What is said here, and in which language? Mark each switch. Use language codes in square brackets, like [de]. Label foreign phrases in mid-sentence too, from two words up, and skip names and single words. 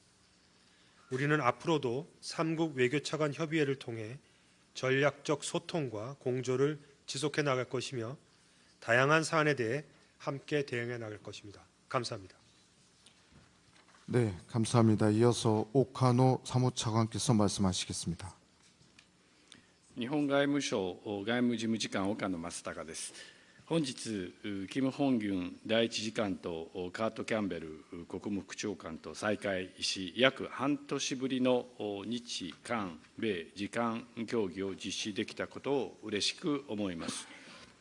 [ko] 우리는 앞으로도 3국 외교차관 협의회를 통해 전략적 소통과 공조를 지속해 나갈 것이며 다양한 사안에 대해 함께 대응해 나갈 것입니다. 감사합니다. 네, 감사합니다. 이어서 오카노 사무차관께서 말씀하시겠습니다. [ja] 日本外務省外務事務次官岡野正隆です。本日、キム・ホンギュン第一次官とカート・キャンベル国務副長官と再会し、約半年ぶりの日韓米次官協議を実施できたことを嬉しく思います。